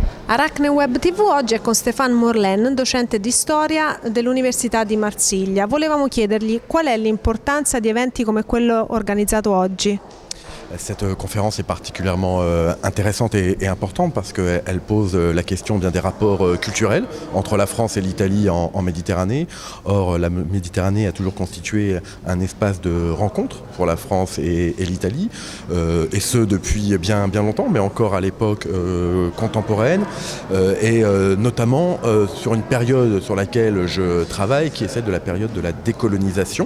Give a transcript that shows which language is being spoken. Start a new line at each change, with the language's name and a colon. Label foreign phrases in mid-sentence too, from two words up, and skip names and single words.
Italian: Arachne Web TV oggi è con Stéphane Morlaine, docente di storia dell'Università di Marsiglia. Volevamo chiedergli qual è l'importanza di eventi come quello organizzato oggi.
French: Cette conférence est particulièrement intéressante et importante parce qu'elle pose la question bien des rapports culturels entre la France et l'Italie en Méditerranée. Or, la Méditerranée a toujours constitué un espace de rencontre pour la France et l'Italie, et ce depuis bien longtemps, mais encore à l'époque contemporaine, et notamment sur une période sur laquelle je travaille, qui est celle de la période de la décolonisation.